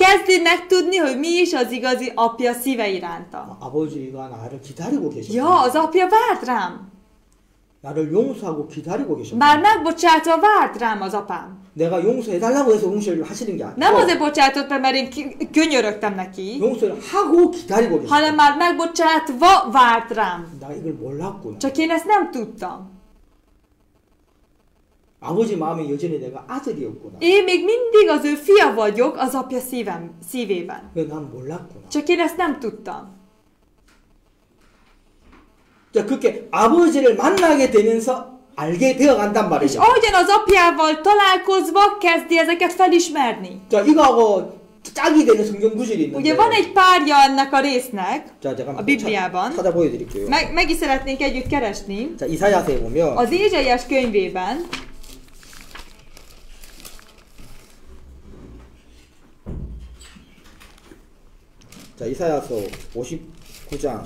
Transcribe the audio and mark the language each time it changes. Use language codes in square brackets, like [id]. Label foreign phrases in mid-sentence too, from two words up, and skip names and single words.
[hu] kezdi megtudni, hogy mi is az igazi apja szíve iránta. [ko] 아버지가 나를 기다리고 계셨구나. [hu] Ja, az apja várt rám. [ko] 나를 용서하고 기다리고 계셨구나. [hu] Már megbocsátva várt rám az apám. [ko] 내가 용서해달라고 해서 용서를 하시는 게 [hu] Nem [ko] 아니고 [hu] azért bocsátott meg, mert én könyörögtem neki, [ko] 용서를 하고 기다리고 [hu] hanem [ko] 계셨구나. [hu] már megbocsátva várt rám. [ko] 나 이걸 몰랐구나. [hu] Csak én ezt nem tudtam. [ko] 아버지 마음에 여전히 내가 아들이었구나. [hu] Én még mindig az ő fia vagyok az apja szívében. [ko] 난 몰랐구나. [hu] Csak én ezt nem tudtam. [ko] 자, 그렇게 아버지를 만나게 되면서 알게 되어간단 [hu] És [ko] 말이죠. [hu] ahogyan az apjával találkozva kezdi ezeket felismerni. [ko] 자, 이거하고 짝이 되는 성경 구절이 있는데. [hu] Ugye van egy párja ennek a résznek, [ko] 자, 제가 [hu] a Bibliában. [ko] 찾아 보여드릴게요. [hu] meg is szeretnénk együtt keresni. [ko] 자, 이사야서에 보면 [hu] Az Ézsaiás könyvében, [ko] 자, 이사야서 59장